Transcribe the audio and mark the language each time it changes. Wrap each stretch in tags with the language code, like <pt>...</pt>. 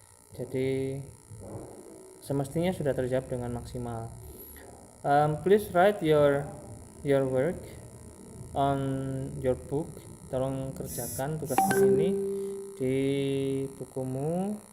<id>Jadi semestinya sudah terjawab dengan maksimal.</id> <en>Please write your work on your book.</en> <id>Tolong kerjakan tugas ini di bukumu.</id>